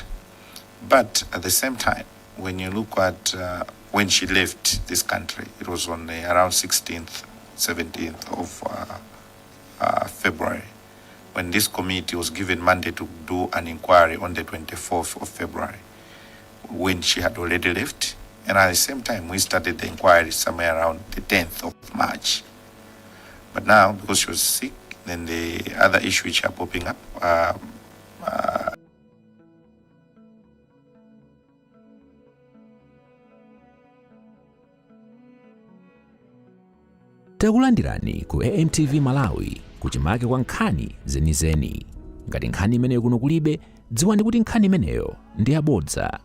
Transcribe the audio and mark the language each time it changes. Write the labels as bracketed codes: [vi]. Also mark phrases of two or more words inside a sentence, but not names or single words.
[en] But at the same time, when you look at when she left this country, it was on around 16th, 17th of February, when this committee was given mandate to do an inquiry on the 24th of February, when she had already left. And at the same time, we started the inquiry somewhere around the 10th of March. But now, because she was sick, then the other issues which are popping up, [ny] takulandirani ku AMTV Malawi kuchimake kwa nkhani zenizeni. Ngati nkhani imeneyo kuno kulibe, dziwani kuti nkhani imeneyo ndi yabodza.